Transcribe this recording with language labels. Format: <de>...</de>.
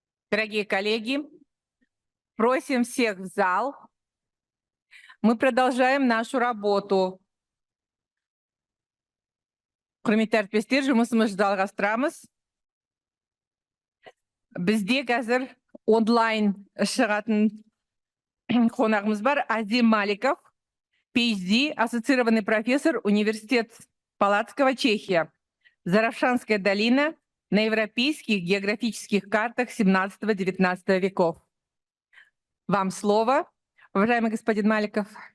<ru>Дорогие коллеги, просим всех в зал. Мы продолжаем нашу работу.</ru> <kk>Құрметті әріптестер, жұмысымыз жалғастырамыз. Бізде қазір онлайн шығатын қонағымыз бар.</kk> <ru>Азим Маликов, PhD, ассоциированный профессор, Университет Палацкого, Чехия. Заравшанская долина на европейских географических картах 17-19 веков. Вам слово, уважаемый господин Маликов.</ru>